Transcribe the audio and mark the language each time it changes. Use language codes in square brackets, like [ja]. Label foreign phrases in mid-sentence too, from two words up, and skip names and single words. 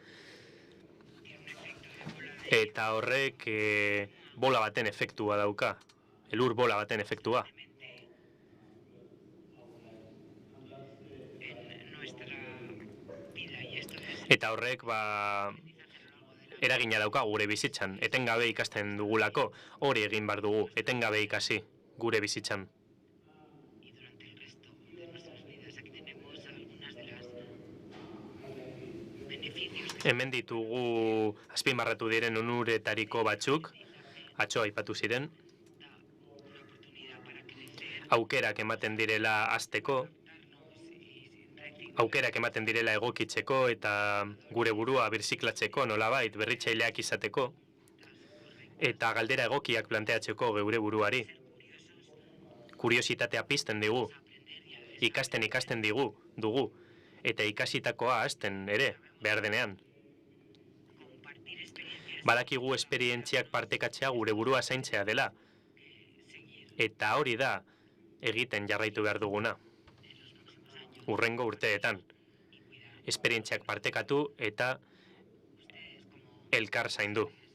[eu] Eta horrek bola baten efektua dauka, elur bola baten efektua. Eta horrek eragina dauka gure bizitzan, etengabe ikasten dugulako, hori egin behar dugu, etengabe ikasi gure bizitzan. [es] Y durante el resto de nuestras vidas aquí tenemos algunas de las beneficios [eu] Hemen ditugu azpimarratu diren onuretariko batzuk, atzo aipatu ziren, [es] una oportunidad para crecer, [eu] aukerak ematen direla hasteko, aukerak ematen direla egokitzeko eta gure burua birziklatzeko nolabait berritzaileak izateko, eta galdera egokiak planteatzeko geure buruari. Kuriositatea pizten digu, ikasten dugu, eta ikasitakoa hasten ere, behar denean. [es] compartir experiencias, [eu] Badakigu esperientziak partekatzea gure burua zaintzea dela, eta hori da egiten jarraitu behar duguna. Hurrengo urteetan. Esperientziak partekatu eta elkar zaindu.